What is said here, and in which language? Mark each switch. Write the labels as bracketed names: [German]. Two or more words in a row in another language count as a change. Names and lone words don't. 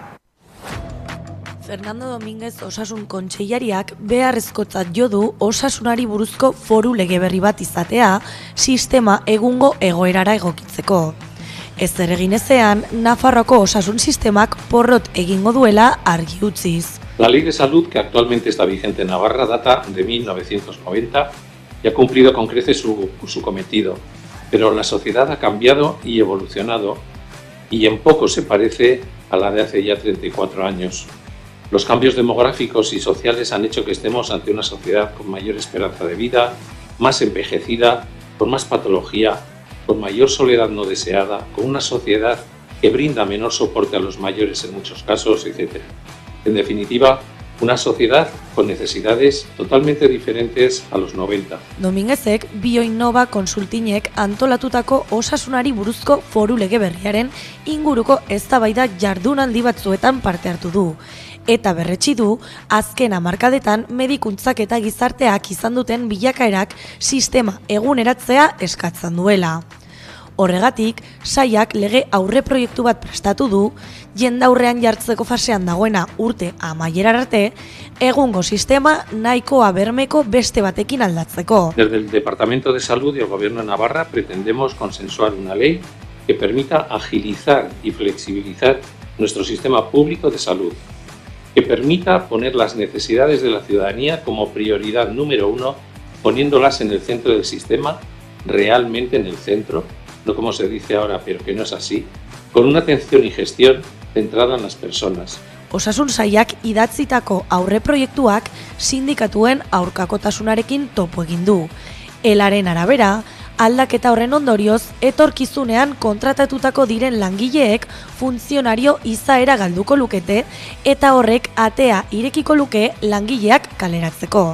[Basque] Fernando Dominguez osasun kontseilariak beharrezkotzat jo du osasunari buruzko foru lege berri bat izatea sistema egungo egoerara egokitzeko. Ezer egin ezean, Nafarroako osasun sistemak porrot egingo duela argi utziz. [Spanish] La Ley de Salud, que actualmente está vigente en Navarra, data de 1990 y ha cumplido con creces su cometido. Pero la sociedad ha cambiado y evolucionado y en poco se parece a la de hace ya 34 años. Los cambios demográficos y sociales han hecho que estemos ante una sociedad con mayor esperanza de vida, más envejecida, con más patología, con mayor soledad no deseada, con una sociedad que brinda menor soporte a los mayores en muchos casos, etc. En definitiva, una sociedad con necesidades totalmente diferentes a los 90. [Basque] Dominguezek Bioinnova Konsultinek antolatutako osasunari buruzko foru lege berriaren inguruko eztabaida jardunaldi batzuetan parte hartu du. Eta berretsi du, azken hamarkadetan medikuntzak eta gizarteak izan duten bilakaerak sistema eguneratzea eskatzen duela. Horregatik, sailak lege aurre proiektu bat prestatu du, jendaurrean jartzeko fasean dagoena urte amaierar arte, egungo sistema nahikoa bermeko beste batekin aldatzeko. [Spanish] Desde el Departamento de Salud y el Gobierno de Navarra pretendemos consensuar una ley que permita agilizar y flexibilizar nuestro sistema público de salud, que permita poner las necesidades de la ciudadanía como prioridad número 1, poniéndolas en el centro del sistema, realmente en el centro, no como se dice ahora, pero que no es así, con una atención y gestión centrada en las personas. [Basque] Osasun sailak idatzitako aurreproiektuak sindikatuen aurkakotasunarekin topo egin du. Elaren arabera, aldaketa horren ondorioz, etorkizunean kontratatutako diren langileek funtzionario izaera galduko lukete eta horrek atea irekiko luke langileak kaleratzeko.